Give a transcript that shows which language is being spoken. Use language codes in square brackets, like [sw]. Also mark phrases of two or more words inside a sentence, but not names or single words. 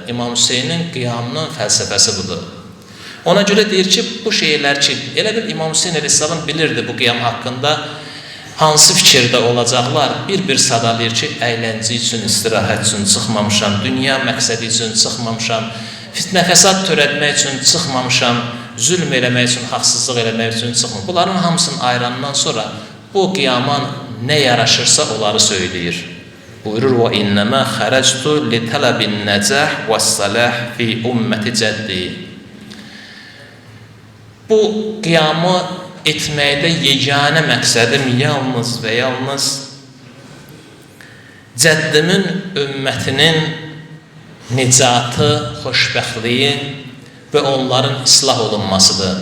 [az] İmam Hüseynin qiyamının fəlsəfəsi budur. Ona görə deyir ki, bu şeylər ki, elə bir İmam Hüseyin əleyhissalam bilirdi bu qiyam haqqında, hansı fikirdə olacaqlar, bir-bir sadalayır ki, əyləncə üçün, istirahət üçün çıxmamışam, dünya məqsədi üçün çıxmamışam, fitnə fəsad törətmək üçün çıxmamışam, zülm eləmək üçün, haqsızlıq eləmək üçün çıxmamışam. Bunların hamısını ayırandan sonra bu qiyama nə yaraşırsa onları söyləyir. Buyurur, [ar] وَاِنَّمَا خَرَجْتُ لِتَلَبِ النَّجَاحِ وَالصَّلَاحِ فِي أُمَّةِ جَدِّي. [az] Bu qiyamı etməkdə yeganə məqsədim yalnız və yalnız cəddimin, ümmətinin nicatı, xoşbəxtliyi və onların islah olunmasıdır.